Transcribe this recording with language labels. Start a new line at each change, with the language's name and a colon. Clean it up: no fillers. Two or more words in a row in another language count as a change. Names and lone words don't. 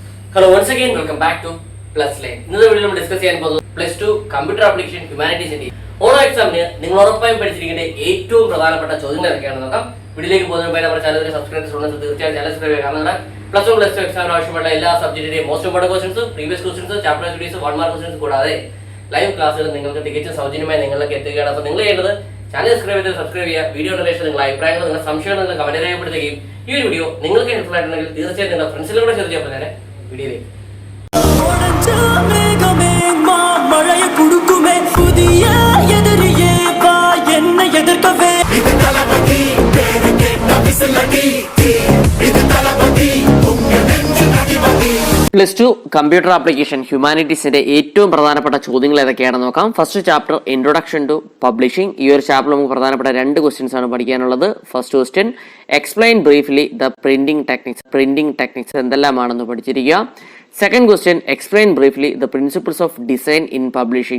English: Hello, once again, welcome back to Plus Lane.
Malayalam: ഇന്നത്തെ വീഡിയോയിൽ നമ്മൾ ഡിസ്കസ് ചെയ്യാൻ പോകുന്നത് +2
English: computer application
Malayalam: ഹ്യൂമാനിറ്റീസിന്റെ ഓണോ എക്സാമിന് നിങ്ങൾ ഉറപ്പായും പഠിച്ചിരിക്കേണ്ട ഏറ്റവും പ്രധാനപ്പെട്ട ചോദ്യങ്ങൾ ഏതൊക്കെയാണെന്ന് നോക്കാം. വീഡിയോയിലേക്ക് പോകുന്നതിന് മുമ്പ് നമ്മുടെ
English: channel subscribe
Malayalam: ചെയ്തിട്ടുണ്ടെങ്കിൽ തീർച്ചയായും
English: channel subscribe
Malayalam: ചെയ്യുക. കാരണം +1 +2 എക്സാമിന് ആവശ്യമുള്ള എല്ലാ സബ്ജക്റ്റിന്റെയും
English: most important questions, previous questions, chapter videos, 1 mark questions
Malayalam: കൂടാതെ ലൈവ് ക്ലാസ്സുകൾ നിങ്ങൾക്ക് തികച്ചും സൗജന്യമായി നിങ്ങളിലേക്ക് എത്തുകയാണ്. അപ്പോൾ നിങ്ങൾ ചെയ്യേണ്ടത്
English: channel subscribe
Malayalam: ചെയ്യുക.
English: video relation
Malayalam: നിങ്ങളുടെ അഭിപ്രായങ്ങൾ, നിങ്ങളുടെ സംശയങ്ങൾ നിങ്ങൾ കമന്റ് രേഖപ്പെടുത്തുകയും ഈ ഒരു വീഡിയോ നിങ്ങൾക്ക് ഹെൽപ്ഫുൾ ആയിട്ടുണ്ടെങ്കിൽ തീർച്ചയായും നിങ്ങളുടെ ഫ്രണ്ട്സിലൂടെ ഷെയർ ചെയ്യാൻ തന്നെ വീഡിയോയിലേക്ക്.
Tamil: மழைய குடுக்குமே புதிய எதிரியே வா என்ன எதிர்க்கவே இது தலபதி பேரு கேட்ட விசிலடி இது தலபதி உங்க நெஞ்சு அடிபதி.
Malayalam: +2
English: computer application
Malayalam: ഹ്യൂമാനിറ്റീസിന്റെ ഏറ്റവും പ്രധാനപ്പെട്ട ചോദ്യങ്ങൾ ഏതൊക്കെയാണെന്ന് നോക്കാം.
English: first chapter introduction to publishing.
Malayalam: ഈ ഒരു ചാപ്റ്റർ നമുക്ക് പ്രധാനപ്പെട്ട
English: 2 questions
Malayalam: ആണ് പഠിക്കാനുള്ളത്.
English: first question, explain briefly the printing techniques
Malayalam: എന്തെല്ലാമാണെന്ന് പഠിച്ചിരിക്കുക.
English: second question, explain briefly the principles of design in publishing.